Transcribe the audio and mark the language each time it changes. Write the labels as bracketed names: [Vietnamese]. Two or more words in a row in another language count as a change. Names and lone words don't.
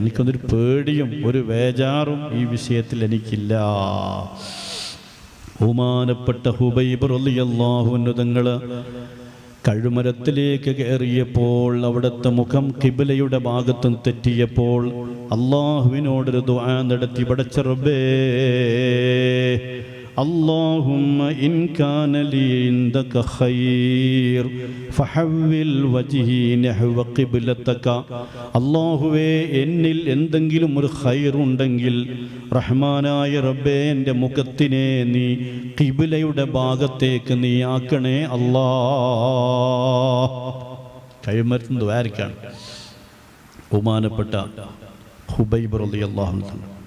[Malayalam] എനിക്കൊന്നൊരു പേടിയും ഒരു വേജാറും ഈ വിഷയത്തിൽ എനിക്കില്ല. ബഹുമാനപ്പെട്ട ഹുബൈബ് [Arabic] رضي الله عنه [Malayalam] തങ്ങൾ കഴുമരത്തിലേക്ക് കയറിയപ്പോൾ അവിടുത്തെ മുഖം ഖിബ്ലയുടെ ഭാഗത്ത് തെറ്റിയപ്പോൾ അള്ളാഹുവിനോടൊരു ദുആ നടത്തി. പടച്ച റബ്ബേ, [Arabic] اللهم إن كان لي عندك خير فحول وجهي نحو قبلتك. [Malayalam] അല്ലാഹുവേ, എന്നിൽ എന്തെങ്കിലും ഒരു ഖൈർ ഉണ്ടെങ്കിൽ റഹ്മാനായ റബ്ബേ, എൻ്റെ മുഖത്തിനെ നീ ഖിബ്ലയുടെ ഭാഗത്തേക്ക് നീ ആക്കണേ അല്ലാഹ്. കഴിമരുന്ന് ദ്വാരിക്കാണ് ബഹുമാനപ്പെട്ട ഹുബൈബ് [Arabic] رضي الله عنه.